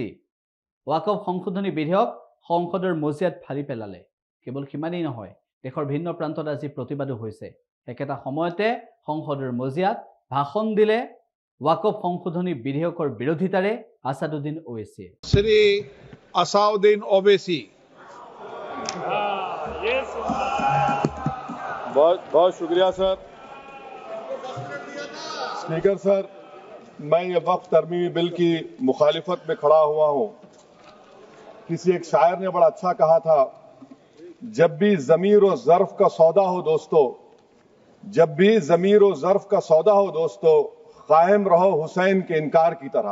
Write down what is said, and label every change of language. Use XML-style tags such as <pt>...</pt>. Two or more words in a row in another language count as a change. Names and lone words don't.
<as>ওয়াকফ সংশোধনী বিধেয়ক সংসদৰ মজিয়াত ফালি পেলালে। কেৱল সিমানেই নহয়, দেশৰ ভিন্ন প্ৰান্তত আজি প্ৰতিবাদো হৈছে। একেটা সময়তে সংসদৰ মজিয়াত ভাষণ দিলে ওয়াকফ সংশোধনী বিধেয়কৰ বিৰোধিতাৰে আছাদুদ্দিন ওৱেইচিয়ে। শ্ৰী আসাউদ্দিন ওৱেইচি।</as> <ur>بہت شکریہ سر. اسپیکر سر، میں یہ وقف ترمیمی بل کی مخالفت میں کھڑا ہوا ہوں. کسی ایک شاعر نے بڑا اچھا کہا تھا، جب بھی ضمیر اور ظرف کا سودا ہو دوستوں، جب بھی ضمیر اور ظرف کا سودا ہو دوستوں، قائم رہو حسین کے انکار کی طرح.</ur>